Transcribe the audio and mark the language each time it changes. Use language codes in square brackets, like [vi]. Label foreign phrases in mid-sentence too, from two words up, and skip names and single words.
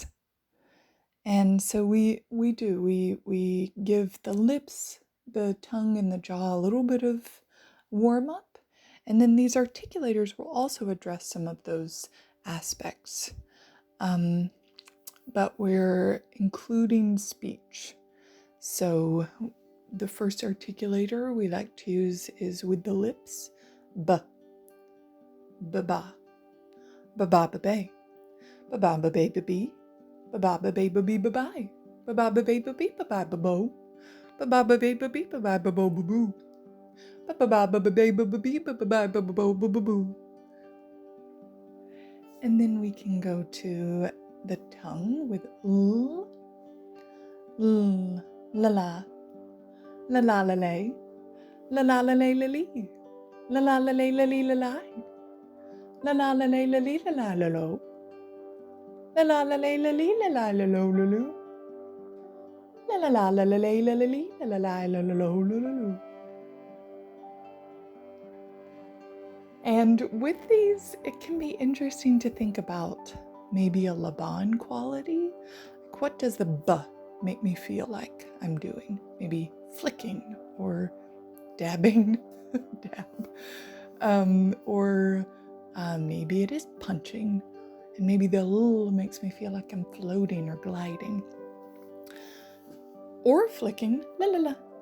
[en] And so we give the lips, the tongue, and the jaw a little bit of warm up. And then these articulators will also address some of those aspects. But we're including speech. So the first articulator we like to use is with the lips. B, ba-ba, ba-ba, ba-bay, ba-ba, ba-bay, ba-bee, ba-ba, ba-bay, ba-bee, ba-bye, ba-ba, ba-bay, ba-bee, ba-bye, ba-bo, ba-ba, ba-bay, ba-bee, ba-bye, ba-bo, ba-boo, ba-ba, ba-bay, ba-bee, ba-bye, ba-bo, ba-boo. And then we can go to the tongue with l, la la, la la la lay, la la la lay la lee, la la la lay la lee la lie, la la la lay la lee la la la lo, la la la lay la lee la la la lo la lo, la la la la la lay la la lee la la la la la lo la la lo. And with these, it can be interesting to think about maybe a Laban quality. Like, what does the b make me feel like I'm doing? Maybe flicking or dabbing, dab, or maybe it is punching, and maybe the l makes me feel like I'm floating or gliding, or flicking, la la la.